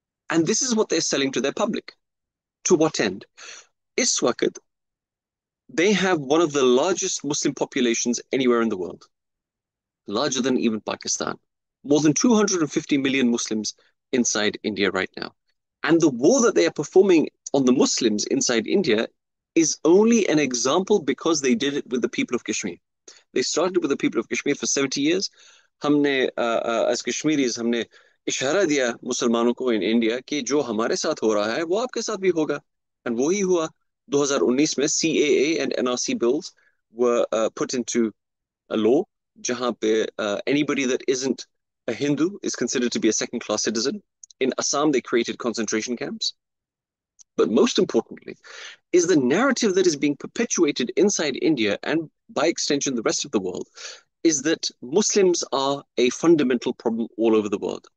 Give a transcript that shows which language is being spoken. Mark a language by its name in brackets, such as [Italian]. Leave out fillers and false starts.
[English] And this is what they're selling to their public. To what end? [Hindi] Is waqt, [English] they have one of the largest Muslim populations anywhere in the world, larger than even Pakistan. More than 250 million Muslims inside India right now. And the war that they are performing on the Muslims inside India is only an example because they did it with the people of Kashmir. They started with the people of Kashmir for 70 years. [Hindi] Humne, [English] as Kashmiris, [Hindi] humne ishara diya Muslimanon ko [English] in India [Hindi] कि जो हमारे साथ हो रहा है वो आपके साथ भी होगा. [English] And [Hindi] वही हुआ. [English] 2019 में CAA and NRC bills were put into a law [Hindi] जहाँ पे [English] anybody that isn't a Hindu is considered to be a second-class citizen. In Assam, they created concentration camps. But most importantly, is the narrative that is being perpetuated inside India and by extension the rest of the world is that Muslims are a fundamental problem all over the world.